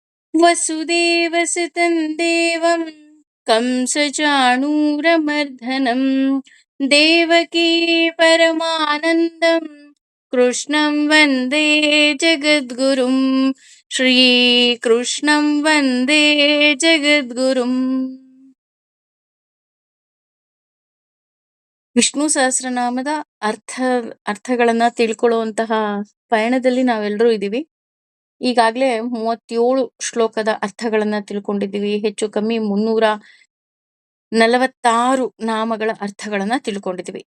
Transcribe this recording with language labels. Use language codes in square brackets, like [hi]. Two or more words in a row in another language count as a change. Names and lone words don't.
[sa] ವಸುದೇವಸುತಂ ದೇವಂ ಕಂಸಚಾಣೂರಮರ್ದನಂ ದೇವಕೀ ಪರಮಾನಂದಂ ಕೃಷ್ಣಂ ವಂದೇ ಜಗದ್ಗುರುಂ. ಶ್ರೀಕೃಷ್ಣಂ ವಂದೇ ಜಗದ್ಗುರುಂ. [kn] ವಿಷ್ಣು ಸಹಸ್ರನಾಮದ ಅರ್ಥ ಅರ್ಥಗಳನ್ನ ತಿಳ್ಕೊಳ್ಳುವಂತಹ ಪಯಣದಲ್ಲಿ ನಾವೆಲ್ಲರೂ ಇದ್ದೀವಿ. ಈಗಾಗ್ಲೇ 37 ಶ್ಲೋಕದ ಅರ್ಥಗಳನ್ನ ತಿಳ್ಕೊಂಡಿದ್ದೀವಿ. ಹೆಚ್ಚು ಕಮ್ಮಿ 346 ನಾಮಗಳ ಅರ್ಥಗಳನ್ನ ತಿಳ್ಕೊಂಡಿದ್ದೀವಿ.